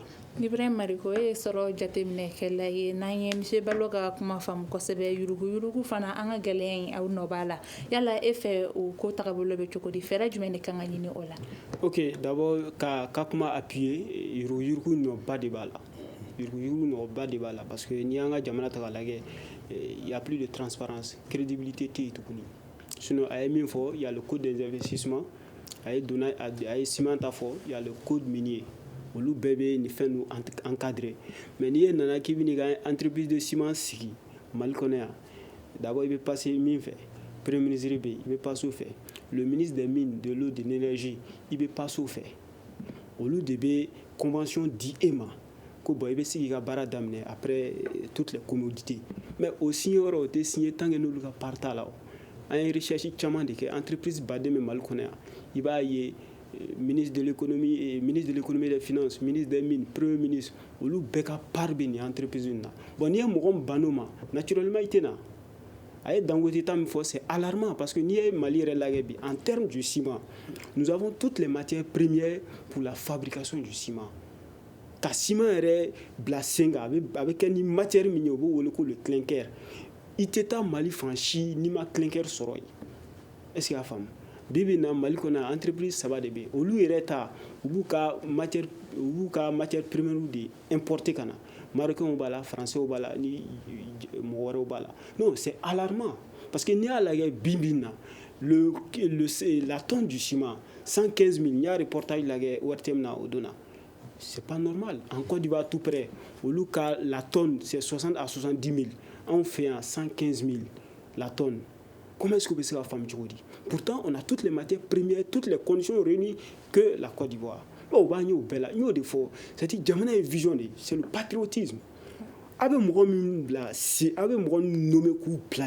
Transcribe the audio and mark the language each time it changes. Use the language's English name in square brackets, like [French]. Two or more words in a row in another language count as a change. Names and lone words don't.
[Bambara] Ibrahim Mariko e sɔrɔ jateminɛ kɛla ye n'an ye monsieur Balo ka kuma faamu kosɛbɛ yuruguyurugu fana an ka gɛlɛya in aw nɔ b'a la yala e fɛ o ko tagabolo bɛ cogo di fɛɛrɛ jumɛn de kan ka ɲini o la. [French] Ok d'abord [Bambara] ka kuma appuyer yuruguyurugu nɔba de b'a la yuruguyurugu nɔba de b'a la [French] parce que [Bambara] n'i y'an ka jamana ta k'a lajɛ [French] il y a plus de transparence crédibilité [Bambara] tɛ yen tuguni sinon a ye min fɔ [French] il y a le code des investissements [Bambara] a ye ciment ta fɔ [French] il y a le code minier [Bambara] olu bɛɛ bɛ nin fɛn ninnu [French] encadré mais [Bambara] n'i ye nana k'i bɛ n'i ka [French] entreprise de ciment [Bambara] sigi Mali kɔnɔ yan d'abord i bɛ passer min fɛ [French] premier ministre [Bambara] bɛ yen i bɛ passer o fɛ [French] le ministre des mines de l'eau de l'énergie [Bambara] i bɛ passer o fɛ olu de bɛ convention di e ma ko bon i bɛ se k'i ka baara daminɛ [French] après toutes les commodités mais [Bambara] o signé yɔrɔ o tɛ signé [French] tant que [Bambara] n'olu ka part t'a la o an ye recherche caman de kɛ entreprise baden bɛ Mali kɔnɔ yan i b'a ye [French] ministre de l'économie et des finances ministre des mines premier ministre [Bambara] olu bɛɛ ka part bɛ nin entreprise in na bon n'i ye mɔgɔ min ban n'o ma naturellement i tɛ na a ye Dangote ta min fɔ [French] c'est alarmant parce que [Bambara] n'i ye Mali yɛrɛ lajɛ bi [French] en termes du ciment nous avons toutes les matières premières pour la fabrication du ciment [Bambara] ka ciment yɛrɛ bila sen kan a bɛ kɛ ni matière min ye o bɛ wele ko [French] le clinker [Bambara] i tɛ taa Mali fan si n'i ma clinker sɔrɔ yen [French] est-ce que [Bambara] y'a faamu bi bi na Mali kɔnɔ entreprise saba de bɛ yen olu yɛrɛ ta u b'u ka [French] matière première de importer [Bambara] ka na Marocains b'a la Français b'a la ni mɔgɔ wɛrɛw b'a la [French] non c'est alarmant parce que [Bambara] n'i y'a lajɛ bi bi na [French] la tonne du ciment 115 000 [Bambara] n'i y'a reportage lajɛ ORTM na o don na [French] c'est pas normal en Côte d'Ivoire tout près [Bambara] olu ka [French] la tonne c'est 60 à 70 000 on fait 115 000 la tonne. Comment est-ce que vous pouvez faire ça? Pourtant, on a toutes les matières premières, toutes les conditions réunies que la Côte d'Ivoire. C'est-à-dire que j'ai une vision, c'est le patriotisme. Avec mon nommé coup play.